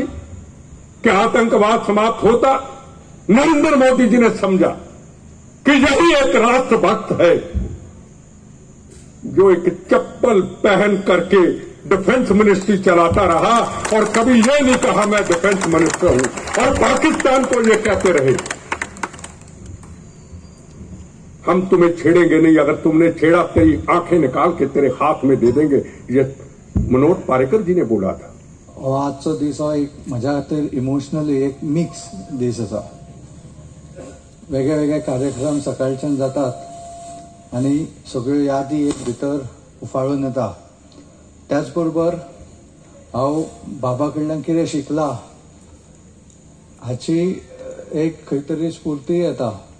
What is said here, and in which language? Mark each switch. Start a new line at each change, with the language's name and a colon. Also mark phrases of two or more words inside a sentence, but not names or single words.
Hindi: क्या आतंकवाद समाप्त होता? नरेंद्र मोदी जी ने समझा कि यही एक राष्ट्रभक्त है जो एक चप्पल पहन करके
English: defence ministry
Hindi: चलाता रहा और कभी ये नहीं कहा मैं
English: defence minister
Hindi: हूं, और पाकिस्तान को ये कहते रहे हम तुम्हें छेड़ेंगे नहीं, अगर तुमने छेड़ा तेरी आंखें निकाल के तेरे हाथ में दे देंगे। ये मनोहर पारिकर जी ने बोला था।
Konkani: आजचो दीस हो एक म्हज्या खातीर इमोशनली एक मिक्स दीस आसा। वेगळे वेगळे कार्यक्रम सकाळच्यान जातात, आनी सगळ्यो यादी एक भितर उफाळून येता. त्याच बरोबर हांव बाबा कडल्यान कितें शिकला हाची एक खंय तरी स्फूर्ती येता.